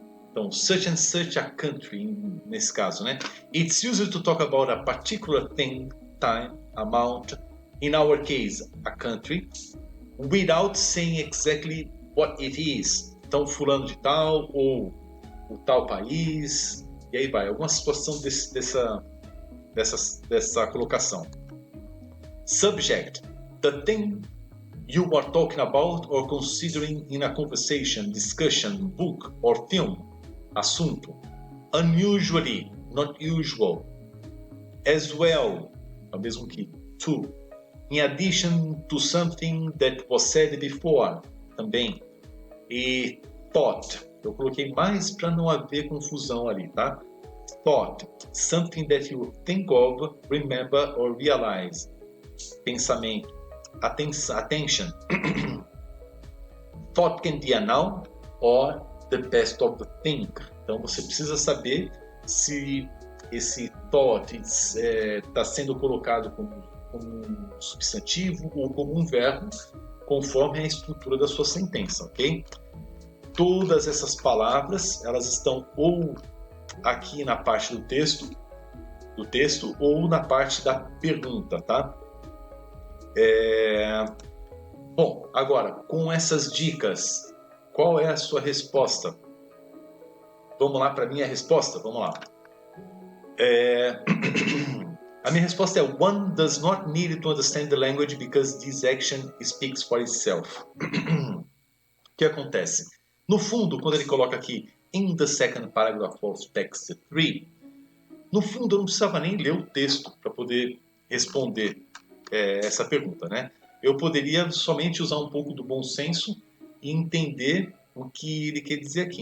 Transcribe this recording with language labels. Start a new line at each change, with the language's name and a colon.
Portuguese: Então,
English: such and such a country,
Portuguese: nesse caso, né?
English: It's used to talk about a particular thing, time, amount, in our case, a country, without saying exactly what it is.
Portuguese: Então, fulano de tal, ou o tal país, e aí vai. Alguma situação dessa colocação.
English: Subject, the thing you are talking about or considering in a conversation, discussion, book or film.
Portuguese: Assunto.
English: Unusually, not usual. As well,
Portuguese: é o mesmo que
English: to. In addition to something that was said before,
Portuguese: também. E thought, eu coloquei mais para não haver confusão ali, tá?
English: Thought, something that you think of, remember or realize.
Portuguese: Pensamento.
English: Attention. Thought can be a noun or the best of the thing.
Portuguese: Então você precisa saber se esse thought está sendo colocado como um substantivo ou como um verbo, conforme a estrutura da sua sentença, ok? Todas essas palavras, elas estão ou aqui na parte do texto ou na parte da pergunta, tá? Bom, agora, com essas dicas, qual é a sua resposta? Vamos lá para a minha resposta? Vamos lá. A minha resposta é:
English: one does not need to understand the language because this action speaks for itself.
Portuguese: O que acontece? No fundo, quando ele coloca aqui
English: in the second paragraph of text 3,
Portuguese: no fundo eu não precisava nem ler o texto para poder responder essa pergunta, né? Eu poderia somente usar um pouco do bom senso e entender o que ele quer dizer aqui.